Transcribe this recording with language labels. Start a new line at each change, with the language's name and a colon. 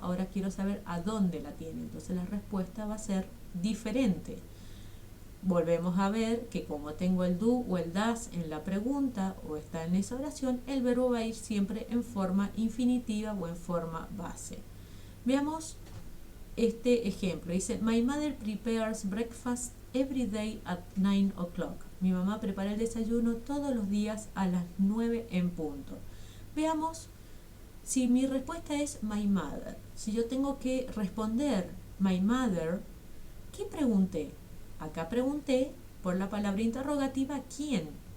Spanish: Ahora quiero saber a dónde la tiene. Entonces la respuesta va a ser diferente. volvemos a ver que como tengo el do o el das en la pregunta o está en esa oración, el verbo va a ir siempre en forma infinitiva o en forma base. Veamos este ejemplo.
English: Dice, My mother prepares breakfast every day at 9 o'clock.
Spanish: Mi mamá prepara el desayuno todos los días a las 9 en punto. Veamos si mi respuesta es
English: my mother.
Spanish: Si yo tengo que responder
English: my mother,
Spanish: ¿qué pregunté? Acá pregunté por la palabra interrogativa ¿quién?